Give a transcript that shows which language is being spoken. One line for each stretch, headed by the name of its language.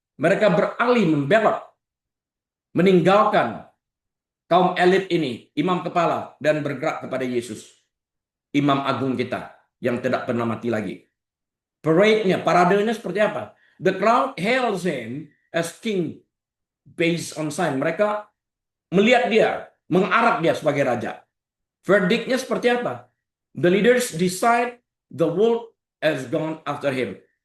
Indonesian: Mereka beralih membelot, meninggalkan kaum elit ini, imam kepala, dan bergerak kepada Yesus, imam agung kita yang tidak pernah mati lagi. Parade-nya, paradenya seperti apa?
English: The crowd hails him as king based on sign.
Indonesian: Mereka melihat dia, mengarak dia sebagai raja. Verdict-nya seperti apa?
English: The leaders decide the world has gone after him.